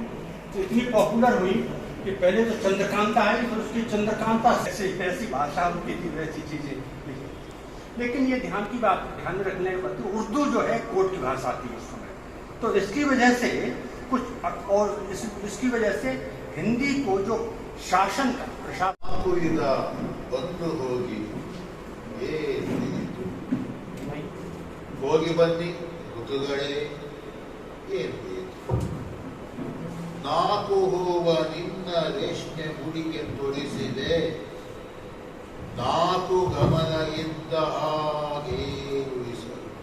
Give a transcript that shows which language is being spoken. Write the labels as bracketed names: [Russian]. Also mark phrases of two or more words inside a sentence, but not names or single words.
[Hindi] तो इतनी पॉपुलर हुई कि पहले तो चंद्रकांता आई, फिर उसकी चंद्रकांता ऐसी भाषा उनकी थी, वैसी चीजें। लेकिन ये ध्यान में रखने की बात, उर्दू जो है कोर्ट की भाषा थी उस समय, तो इसकी वजह से कुछ, और इसकी वजह से हिंदी को जो शासन का प्रशासन [Kannada] ಹೋಗಿ ಬನ್ನಿ ಋತುಗಳೇ ನಾಲ್ಕು ಹೂವ ನಿನ್ನ ರೇಷ್ಮೆ ಮುಡಿಗೆ ತೊಡಿಸಿದೆ, ನಾಲ್ಕು ಗಮನ ಇದ್ದ ಹಾಗೆ ಉಳಿಸಲು,